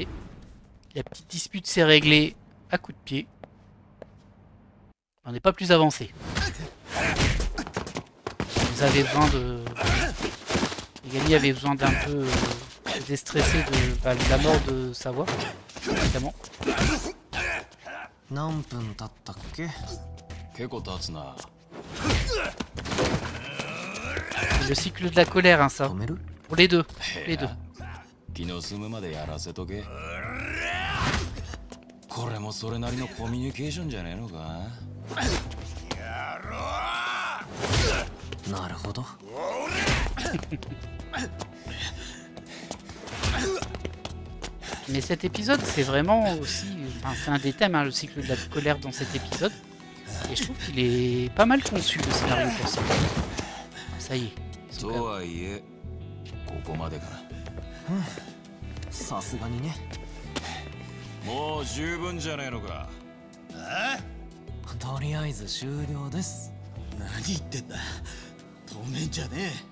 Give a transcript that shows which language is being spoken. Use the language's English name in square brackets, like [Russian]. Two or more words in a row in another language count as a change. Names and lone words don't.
[French] La petite dispute s'est réglée à coups de pied. On n'est pas plus avancé. Vous avez besoin de... Les gagnés avaient besoin d'un peu J'étais stressé de la mort de sa voix, évidemment. [Japanese] 何分経ったっけ？結構経つな。 [French] Le cycle de la colère, hein, ça. Pour les deux. Les deux. [Japanese] 気の済むまでやらせとけ。これもそれなりのコミュニケーションじゃねえのか。なるほど。 [French] Mais cet épisode, c'est vraiment aussi... Enfin, c'est un des thèmes, hein, le cycle de la colère dans cet épisode. Et je trouve qu'il est pas mal conçu, le scénario pour ça. Ça y est. [Japanese] とはいえ、ここまでかな。さすがにね。もう十分じゃねえのか。とりあえず終了です。何言ってんだ。止めんじゃね